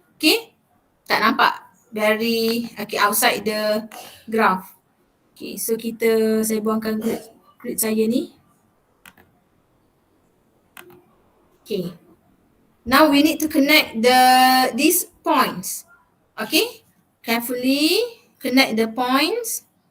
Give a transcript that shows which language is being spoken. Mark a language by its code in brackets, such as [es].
[en] Okay, [ms] tak nampak. [en] Very, okay, outside the graph. [ms] Okay, so saya buangkan grid saya ni. [en] Okay, now we need to connect these points. Okay, carefully connect the points.